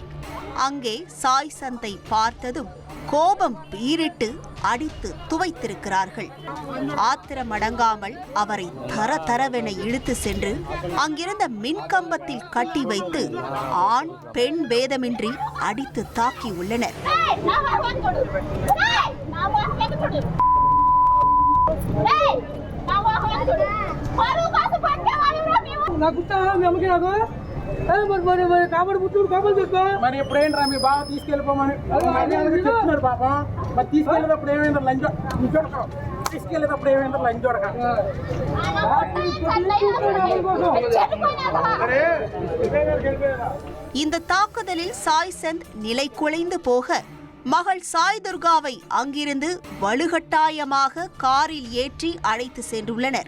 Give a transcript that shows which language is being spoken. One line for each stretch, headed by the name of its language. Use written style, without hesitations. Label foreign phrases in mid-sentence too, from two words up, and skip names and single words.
Tamil: அங்கே சாய்சந்தை பார்த்ததும் கோபம் பீரிட்டு அடித்து துவைத்திருக்கிறார்கள். ஆத்திரமடங்காமல் அவரை தரதரவென இழுத்து சென்று அங்கிருந்த மின்கம்பத்தில் கட்டி வைத்து ஆண் பெண் பேதமின்றி அடித்து தாக்கியுள்ளனர்.
Telugu: మరి ఎప్పుడేంట్రా మీ బాగా తీసుకెళ్ళిపోమని చెప్తున్నాడు పాపం. మరి తీసుకెళ్ళేటప్పుడు ఏమైందో లంచ్ తీసుకెళ్ళేటప్పుడు ఏమైందో లంచ్ చూడక
Tamil: இந்த தாக்குதலில் சாய்சந்த் நிலை குலைந்து போக மகள் சாய் துர்காவை அங்கிருந்து வலுக்கட்டாயமாக காரில் ஏற்றி அழைத்து சென்றுள்ளனர்.